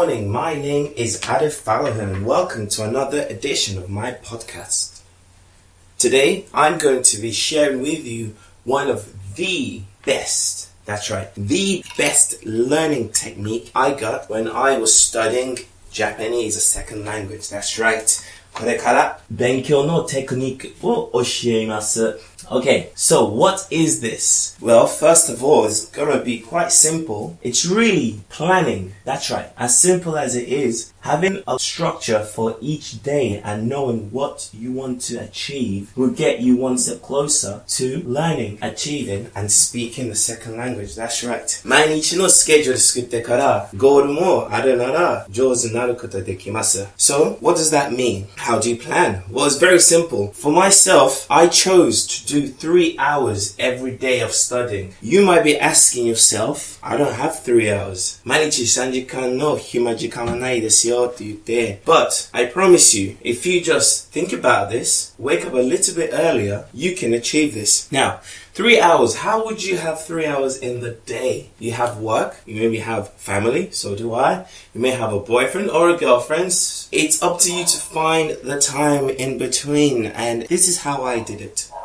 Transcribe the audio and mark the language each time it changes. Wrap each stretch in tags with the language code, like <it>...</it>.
<en>My name is Adif Falahan and welcome to another edition of my podcast. Today, I'm going to be sharing with you one of the best, the best learning technique I got when I was studying Japanese, a second language. That's right.</en> <ja>これから勉強のテクニックを教えます。</ja> <en>Okay, so what is this? Well, first of all, it's gonna be quite simple. It's really planning. That's right. As simple as it is, having a structure for each day and knowing what you want to achieve will get you one step closer to learning, achieving, and speaking the second language. That's right.</en> <ja>毎日のスケジュール作ってからゴールもあるなら上手になることできます。</ja> <en>So, what does that mean? How do you plan? Well, it's very simple. For myself, I chose to do 3 hours every day of studying. You might be asking yourself, I don't have 3 hours.</en> <ja>毎日3時間の暇時間はないですよって言って。</ja> <en>But I promise you, if you just think about this, wake up a little bit earlier, you can achieve this. Now, 3 hours. How would you have 3 hours in the day? You have work, you maybe have family, so do I. You may have a boyfriend or a girlfriend. It's up to you to find the time in between, and this is how I did it.</en>